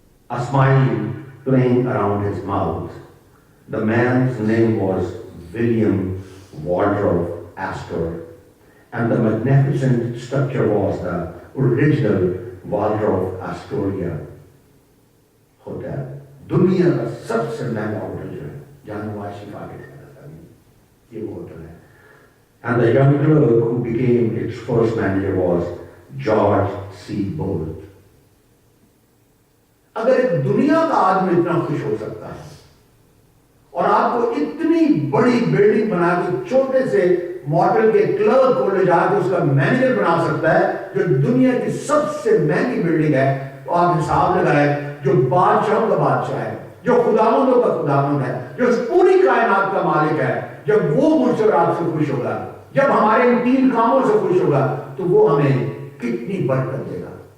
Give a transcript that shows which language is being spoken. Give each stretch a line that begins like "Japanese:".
English: A smile playing around his mouth. The man's name was William Waldorf Astor, and the magnificent structure was the original Waldorf Astoria Hotel.
Hindi: दुनिया का सबसे महंगा hotel जो है, जहां नवाज शरीफ आके ठहरा था, ये वो होटल है।
English: And the young clerk who became its first manager was George C. Bolt.
Hindi: अगर एक दुनिया का आदमी इतना खुश हो सकता है और आपको इतनी बड़ी बिल्डिंग बना के छोटे से मॉडल के क्लर्क को ले जाकर उसका मैनेजर बना सकता है, जो दुनिया की सबसे महंगी बिल्डिंग है, तो आप हिसाब लगाए, जो बादशाहों का बादशाह है, जो खुदावंदों का खुदावंद है, जो पूरी कायनात का मालिक है, जब वो मुझसे और आपसे खुश होगा, जब हमारे इन 3 कामों से खुश होगा, तो वो हमें कितनी बरकत देगा।